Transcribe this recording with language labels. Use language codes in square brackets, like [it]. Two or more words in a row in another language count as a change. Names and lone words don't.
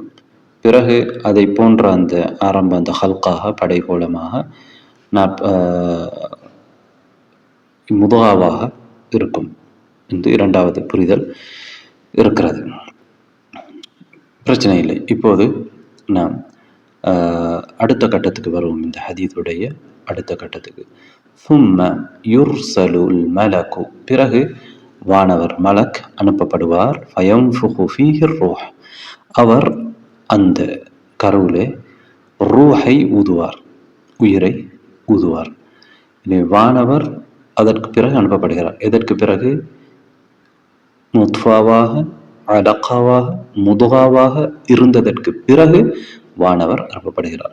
[ta] பிறகு அதை போன்ற அந்த ஆரம்ப அந்த ஹல்காக படைகோளமாக முதுகாவாக இருக்கும் என்று இரண்டாவது புரிதல் இருக்கிறது. பிரச்சனை இல்லை. இப்போது நாம் அடுத்த கட்டத்துக்கு வருவோம். இந்த ஹதீஸுடைய அடுத்த கட்டத்துக்கு. [ar] ثم يرسل الملك, [ta] பிறகு வானவர் மலக் அனுப்பப்படுவார். [ar] فينفخ فيه الروح, [ta] அவர் அந்த கருவிலே ரூஹை ஊதுவார், உயிரை ஊதுவார். வானவர் அதற்கு பிறகு அனுப்பப்படுகிறார். எதற்கு பிறகு? நுத்ஃபாவாக, அலக்காவாக, முதுகாவாக இருந்ததற்கு பிறகு வானவர் அனுப்பப்படுகிறார்.